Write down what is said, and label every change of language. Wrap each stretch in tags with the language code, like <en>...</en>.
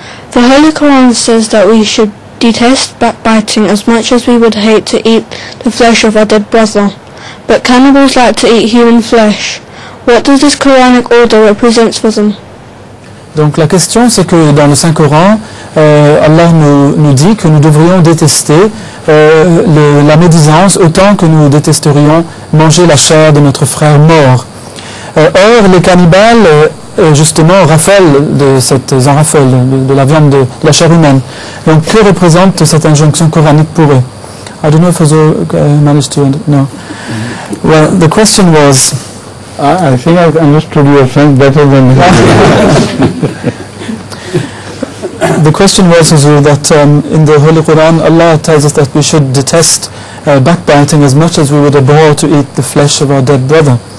<en>The Holy Quran says that we should detest backbiting as much as we would hate to eat the flesh of our dead brother. But cannibals like to eat human flesh. What does this Quranic order represent for them?</en> <fr>Donc la question, c'est que dans le Saint-Coran, Allah nous dit que nous devrions détester la médisance autant que nous détesterions manger la chair de notre frère mort. Or, les cannibales, justement, raffolent en raffolent de la viande de la chair humaine. Donc, que représente cette injonction coranique pour eux?</fr> <en>I don't know if Hazur managed to... No. Well, the question was... I think I've understood your French better than The question was, Hazur, that in the Holy Quran, Allah tells us that we should detest backbiting as much as we would abhor to eat the flesh of our dead brother.</en>